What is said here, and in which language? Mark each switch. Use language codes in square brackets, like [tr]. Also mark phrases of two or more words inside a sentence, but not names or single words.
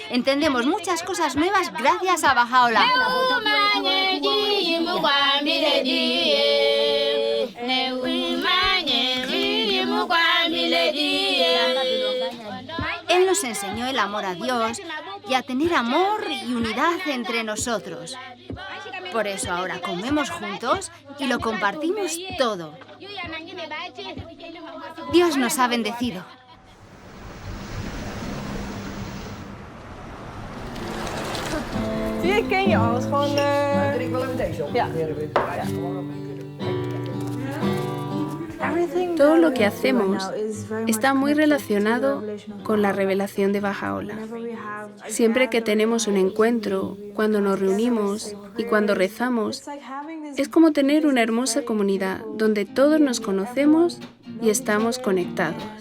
[es] Entendemos muchas cosas nuevas gracias a Baha'u'lláh. Él nos enseñó el amor a Dios y a tener amor y unidad entre nosotros. Por eso ahora comemos juntos y lo compartimos todo. Dios nos ha bendecido. [nl] Zie je, ken je alles gewoon... Ja. [es] Todo lo que hacemos está muy relacionado con la revelación de Baha'u'lláh. Siempre que tenemos un encuentro, cuando nos reunimos y cuando rezamos, es como tener una hermosa comunidad donde todos nos conocemos y estamos conectados.